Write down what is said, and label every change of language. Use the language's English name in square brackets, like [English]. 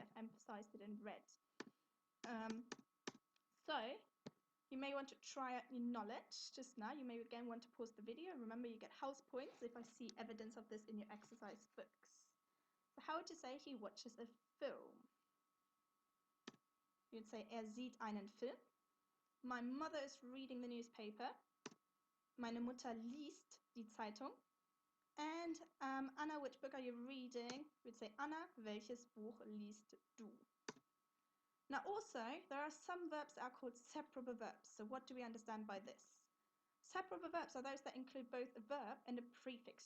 [English] I've emphasized it in red. So you may want to try out your knowledge just now. You may again want to pause the video. Remember, you get house points if I see evidence of this in your exercise books. So how would you say he watches a film? You'd say [German] sieht einen Film. [English] My mother is reading the newspaper. [German] Meine Mutter liest die Zeitung. [English] And Anna, which book are you reading? We'd say Anna, [German] welches Buch liest du? [English] Now also, there are some verbs that are called separable verbs. So what do we understand by this? Separable verbs are those that include both a verb and a prefix.